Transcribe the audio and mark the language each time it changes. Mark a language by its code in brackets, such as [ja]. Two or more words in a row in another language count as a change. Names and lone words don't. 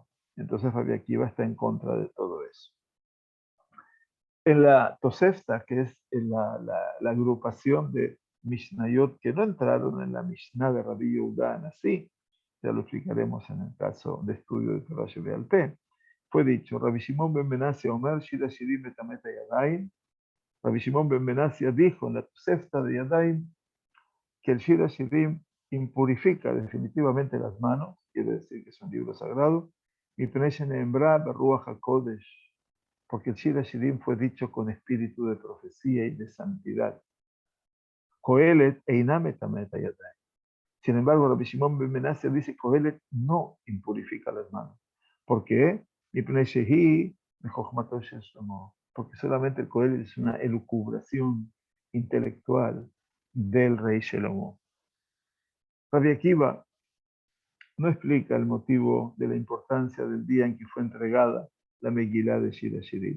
[es] Entonces Rabbi Akiva está en contra de todo eso. En la Tosefta, que es la agrupación de Mishnayot que no entraron en la Mishnah de Rabbi Yehuda así, ya lo explicaremos en el caso de estudio de [he] תורה שבעל פה, [es] fue dicho, [he] רבי שמעון בן מנסיא אומר שיר השירים מטמא ידיים. [es] Rabbi Shimon ben Menassia dijo en la Tosefta de Yadayim que el Shir Hashirim impurifica definitivamente las manos, quiere decir que es un libro sagrado, y porque el Shir Hashirim fue dicho con espíritu de profecía y de santidad. [he] קהלת אינה מטמא ידיים. [es] Sin embargo, Rabbi Shimon ben Menassia dice que Kohelet no impurifica las manos. ¿Por qué? Porque solamente el Kohelet es una elucubración intelectual del rey Shelomo. Rabbi Akiva no explica el motivo de la importancia del día en que fue entregada la Megilá de Shir Hashirim.